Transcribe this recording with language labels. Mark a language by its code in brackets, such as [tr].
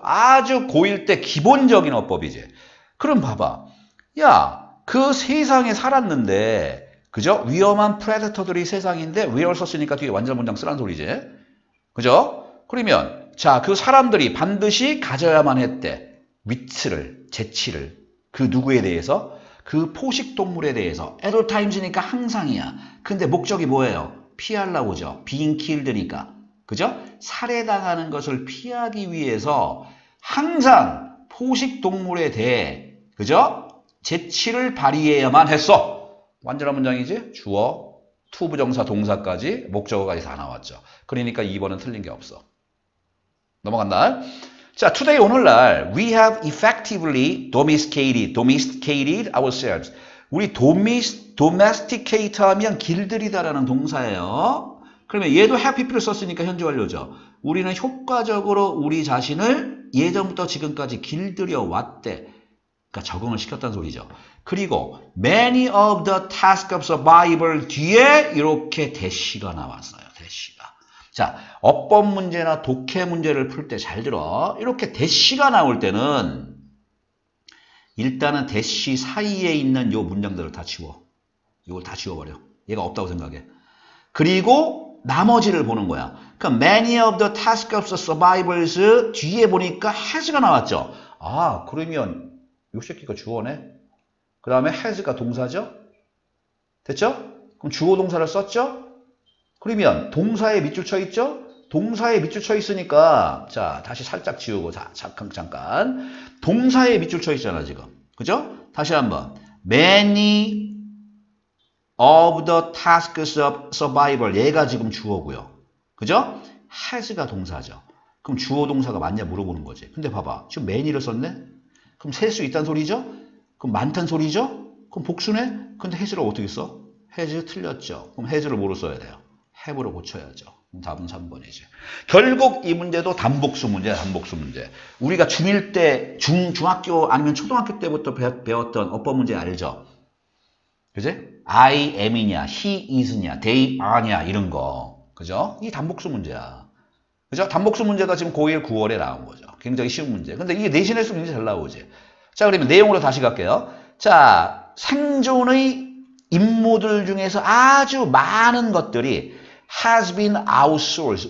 [ko] 아주 고1 때 기본적인 어법이지. 그럼 봐봐. 야, 그 세상에 살았는데 그죠? 위험한 프레데터들이 세상인데 where를 썼으니까 뒤에 완전한 문장 쓰란 소리지. 그죠? 그러면 자, 그 사람들이 반드시 가져야만 했대. 위치를, 재치를. 그 누구에 대해서? 그 포식동물에 대해서. [en] at all times니까 [ko] 항상이야. 근데 목적이 뭐예요? 피하려고죠. [en] being killed니까. [ko] 그죠? 살해당하는 것을 피하기 위해서 항상 포식동물에 대해 그죠? 재치를 발휘해야만 했어. 완전한 문장이지? 주어, 투부정사, 동사까지 목적어까지 다 나왔죠. 그러니까 2번은 틀린 게 없어. 넘어간다. [en] 자, today [ko] 오늘날 [en] we have effectively domesticated ourselves. [ko] 우리 domesticate 하면 길들이다라는 동사예요. 그러면 얘도 have pp를 썼으니까 현재 완료죠. 우리는 효과적으로 우리 자신을 예전부터 지금까지 길들여 왔대. 그러니까 적응을 시켰다는 소리죠. 그리고 [en] many of the tasks of survival [ko] 뒤에 이렇게 대시가 나왔어요. 대시가. 자, 어법 문제나 독해 문제를 풀 때 잘 들어. 이렇게 대시가 나올 때는 일단은 대시 사이에 있는 요 문장들을 다 지워. 이걸 다 지워버려. 얘가 없다고 생각해. 그리고 나머지를 보는 거야. 그러니까 [en] many of the tasks of the survivors [ko] 뒤에 보니까 has가 나왔죠. 아, 그러면 요 새끼가 주어네. 그 다음에 has가 동사죠. 됐죠? 그럼 주어 동사를 썼죠? 그러면 동사에 밑줄 쳐 있죠? 동사에 밑줄 쳐 있으니까 자, 다시 살짝 지우고 자, 잠깐. 동사에 밑줄 쳐 있잖아, 지금. 그죠? 다시 한번. [en] many of the tasks of survival. [ko] 얘가 지금 주어고요. 그죠? has가 동사죠. 그럼 주어 동사가 맞냐 물어보는 거지. 근데 봐봐. 지금 many를 썼네? 그럼 셀 수 있다는 소리죠? 그럼 많다는 소리죠? 그럼 복수네? 근데 has를 어떻게 써? has 틀렸죠. 그럼 has를 뭐로 써야 돼요? have로 고쳐야죠. 그럼 답은 3번이지. 결국 이 문제도 단복수 문제야, 단복수 문제. 우리가 중1 때, 중학교 아니면 초등학교 때부터 배웠던 어법 문제 알죠? 그지? [en] I am [ko] 이냐, [en] he is [ko] 냐, [en] they are [ko] 냐 이런 거. 그죠? 이 단복수 문제야. 그죠? 단복수 문제가 지금 고1 9월에 나온 거죠. 굉장히 쉬운 문제. 근데 이게 내신에서 굉장히 잘 나오지. 자, 그러면 내용으로 다시 갈게요. 자, 생존의 임무들 중에서 아주 많은 것들이 [en] has been outsourced.